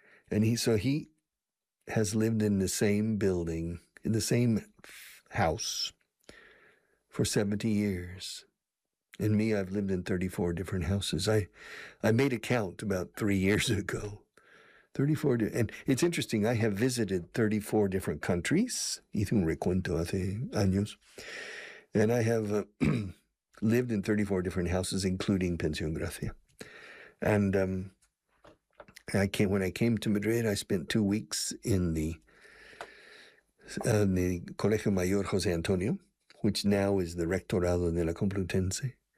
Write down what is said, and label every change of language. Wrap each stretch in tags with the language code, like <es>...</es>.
<en>And he has lived in the same building, in the same house, for 70 years. And me, I've lived in 34 different houses. I made a count about 3 years ago. 34, and it's interesting, I have visited 34 different countries.</en> <es>Hice un recuento hace años.</es> <en>And I have lived in 34 different houses, including Pensión Gracia. And when I came to Madrid, I spent 2 weeks in the The Colegio Mayor José Antonio, which now is the Rectorado de la Complutense.</en>